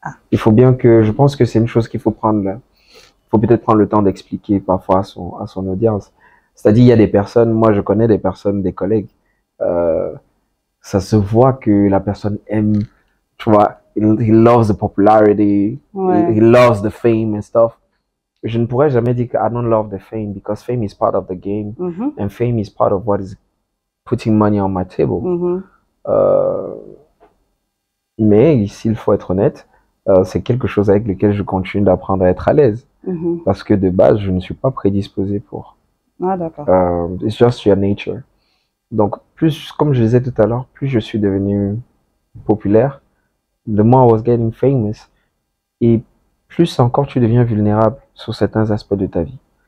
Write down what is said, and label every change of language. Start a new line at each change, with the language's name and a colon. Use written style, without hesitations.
French: Il faut bien que, je pense que c'est une chose qu'il faut peut-être prendre le temps d'expliquer parfois à son audience. C'est-à-dire, il y a des personnes, moi je connais des personnes, des collègues, ça se voit que la personne aime, tu vois,
English: he loves the popularity, he loves the fame and stuff.
French: Je ne pourrais jamais dire que
English: I don't love the fame because fame is part of the game and fame is part of what is putting money on my table.
French: Mais s'il faut être honnête, c'est quelque chose avec lequel je continue d'apprendre à être à l'aise parce que de base, je ne suis pas prédisposé pour. Ah, d'accord.
English: It's just your nature.
French: Donc, plus, comme je disais tout à l'heure, plus je suis devenu populaire,
English: the more I was getting famous,
French: et plus encore tu deviens vulnérable sur certains aspects de ta vie.